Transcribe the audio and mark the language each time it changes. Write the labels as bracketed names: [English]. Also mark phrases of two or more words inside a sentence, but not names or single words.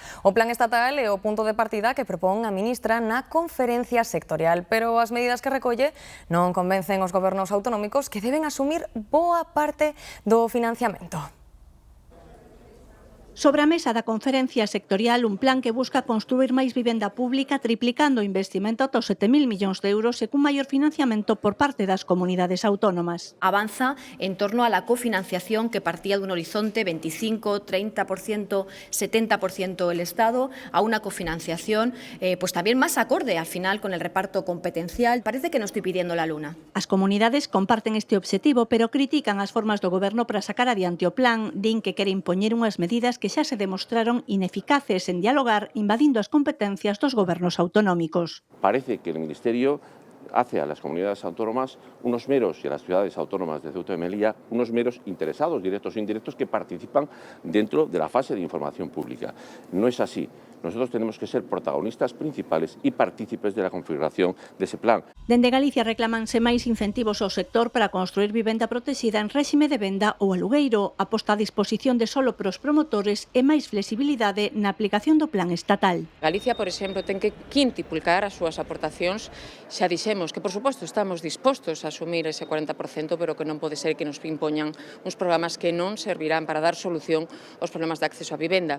[Galician] O plan estatal é o punto de partida que propón a ministra na conferencia sectorial, pero as medidas que recolle non convencen os gobernos autonómicos que deben asumir boa parte do financiamento. Sobre a mesa da conferencia sectorial un plan que busca construir máis vivenda pública triplicando o investimento ata os 7.000 millóns de euros e cun maior financiamento por parte das comunidades autónomas. [Spanish] Avanza en torno a la cofinanciación que partía [Galician] dun horizonte [Spanish] 25, 30%, 70% el Estado, a una cofinanciación pues también más acorde al final con el reparto competencial. Parece que no estoy pidiendo la luna. [Galician] As comunidades comparten este obxectivo, pero critican as formas do Goberno para sacar adiante o plan. Din que quere impoñer unhas medidas que xa se demostraron ineficaces en dialogar, invadindo as competencias dos gobernos autonómicos. [Spanish] Parece que el Ministerio hace a las comunidades autónomas unos meros, y a las ciudades autónomas de Ceuta y Melilla, unos meros interesados, directos e indirectos, que participan dentro de la fase de información pública. No es así. Nosotros tenemos que ser protagonistas principales y partícipes de la configuración de ese plan. [Galician] Dende Galicia reclamanse máis incentivos ao sector para construir vivenda protexida en réxime de venda ou alugueiro, aposta a disposición de solo pros promotores e máis flexibilidade na aplicación do plan estatal. Galicia, por exemplo, ten que quintuplicar as súas aportacións, xa dixemos dixemos que, por suposto, estamos dispostos a asumir ese 40%, pero que non pode ser que nos impoñan uns programas que non servirán para dar solución aos problemas de acceso á vivenda.